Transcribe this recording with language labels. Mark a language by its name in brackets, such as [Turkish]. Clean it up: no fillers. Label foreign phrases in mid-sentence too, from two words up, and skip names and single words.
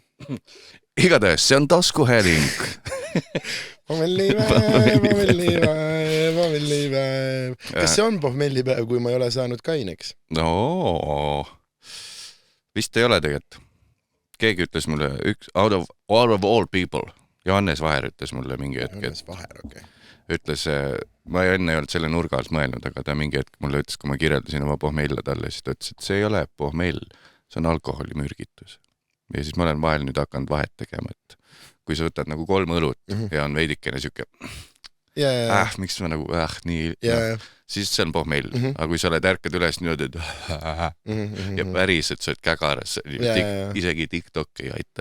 [Estonian] Igatahes, see on taskuhääling. Pohmellipäev. Kas see on pohmellipäev, kui ma ei ole saanud kaineks? No, vist ei ole tegelikult. Keegi ütles mulle, [English] out of all people, [Estonian] Johannes Vaher ütles mulle mingi hetk, Johannes Vaher, okei. Ütles, ma enne ei olnud selle nurga alt mõelnud, aga ta mingi hetk mulle ütles, kui ma kirjeldasin oma pohmella talle, siis ta ütles, et see ei ole pohmell, see on alkoholimürgitus. Ja siis ma olen vahel nüüd hakanud vahet tegema, et kui sa võtad nagu 3 õlut ja on veidikene siuke miks ma nagu nii siis see on pohmell, aga kui sa oled ärkad üles niimoodi, et ja päris, et sa oled kägaras, isegi TikTok ei aita.